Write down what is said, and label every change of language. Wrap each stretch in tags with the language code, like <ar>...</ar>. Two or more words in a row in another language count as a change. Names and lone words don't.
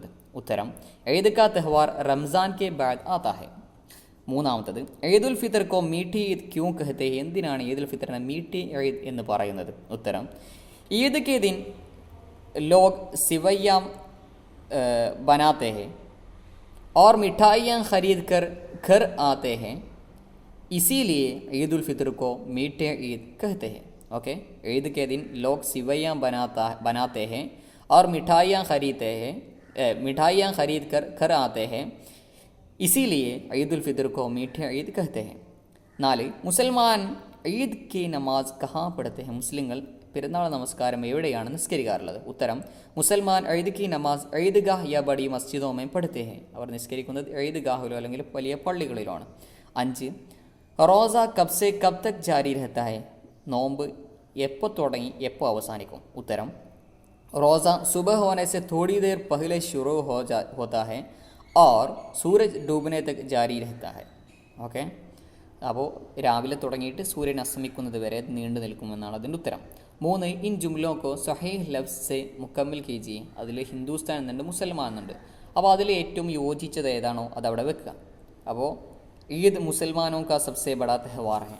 <hi>ഉത്തരം ईद का तेहवार रमज़ान के बाद आता है. മൂന്നാമത്തത്, ईदुल फ़ित्र को मीठी ईद क्यों कहते हैं,</hi> <ml>എന്തിനാണ് ഈദുൽ ഫിത്തറിനെ മീഠി ഈദ് എന്ന് പറയുന്നത്?</ml> <hi>ഉത്തരം ईद के दिन लोग सिवइयाँ बनाते हैं और मिठाइयाँ खरीद कर घर आते हैं, इसीलिए ईद उल फितर को मीठे ईद कहते हैं. ओके, ईद के दिन लोग सिवैयाँ बनाते हैं और मिठाइयाँ खरीद कर घर आते हैं, इसीलिए ईद उल फितर को मीठे ईद कहते हैं. 4, मुसलमान ईद की नमाज़ कहाँ पढ़ते हैं,</hi> <ml>മുസ്ലിങ്ങൾ പെരുന്നാൾ നമസ്കാരം എവിടെയാണ് നിസ്കരിക്കാറുള്ളത്?</ml> <hi>ഉത്തരം मुसलमान ईद की नमाज़ ईदगाह या बड़ी मस्जिदों में पढ़ते हैं,</hi> <ml>അവർ നിസ്കരിക്കുന്നത് ഈദ്ഗാഹിലോ അല്ലെങ്കിൽ വലിയ പള്ളികളിലാണ്.</ml> <hi>5, रोज़ा कब से कब तक जारी रहता है,</hi> <ml>നോമ്പ് എപ്പോൾ തുടങ്ങി എപ്പോൾ അവസാനിക്കും?</ml> <hi>ഉത്തരം रोज़ा सुबह होने से थोड़ी देर पहले शुरू होता है और सूरज डूबने तक जारी रहता है.</hi> <ml>ഓക്കെ, അപ്പോൾ രാവിലെ തുടങ്ങിയിട്ട് സൂര്യൻ അസ്തമിക്കുന്നത് വരെ നീണ്ടു നിൽക്കുമെന്നാണ് അതിൻ്റെ ഉത്തരം.</ml> <hi>3 इन जुमलों को सही लफ़्ज़ से मुकम्मल कीजिए.</hi> <ml>അതിൽ ഹിന്ദുസ്ഥാൻ എന്നുണ്ട്, മുസൽമാൻ എന്നുണ്ട്. അപ്പോൾ അതിൽ ഏറ്റവും യോജിച്ചത് ഏതാണോ അതവിടെ വെക്കുക.</ml> <hi>അപ്പോൾ ईद मुसलमानों का सबसे बड़ा तेहवार है.</hi>